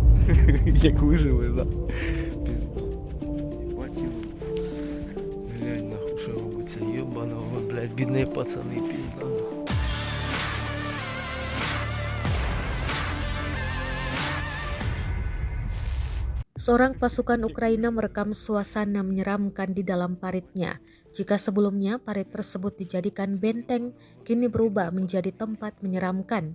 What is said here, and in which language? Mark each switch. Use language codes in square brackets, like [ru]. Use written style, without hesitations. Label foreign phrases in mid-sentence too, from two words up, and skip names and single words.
[uk] Як вижили, да. Пізда. Єбать його. Глянь нахуй, що робиться. Єбаного, блядь, бідні пацани, пізда. [id] Seorang pasukan Ukraina merekam suasana menyeramkan di dalam paritnya. Jika sebelumnya parit tersebut dijadikan benteng, kini berubah menjadi tempat menyeramkan.